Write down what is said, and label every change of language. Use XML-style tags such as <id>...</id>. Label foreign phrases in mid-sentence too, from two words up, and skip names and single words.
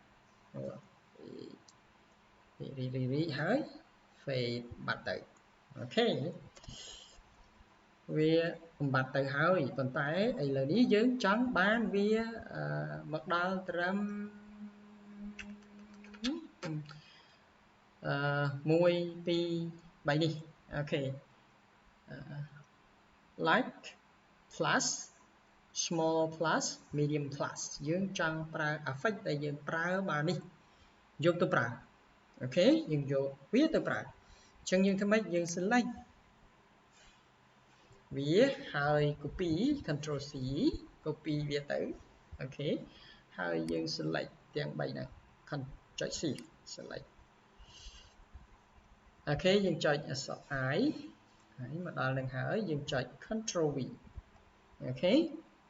<km>រីកហើយ fade បាត់ទៅអូខេវាបំបត្តិទៅហើយប៉ុន្តែឥឡូវនេះយើងចង់បានវាមកដល់ត្រឹម 1 2 3នេះអូខេ</km> <en>like plus small plus medium plus</en> <km>យើងចង់ប្រើ effect ដែលយើងប្រើបាននេះយកទៅប្រើអូខេយើងយកវាទៅប្រើអញ្ចឹងយើងធ្វើម៉េចយើង select វាហើយ</km> <en>copy control C copy</en> <km>វាទៅអូខេហើយយើង select ទាំង3ហ្នឹងចុច</km> <en>shift select</en> <km>អូខេយើងចុចអក្សរ I ហើយមកដល់នឹងហើយយើងចុច</km> <en>control V</en> <km>អូខេចុ</km>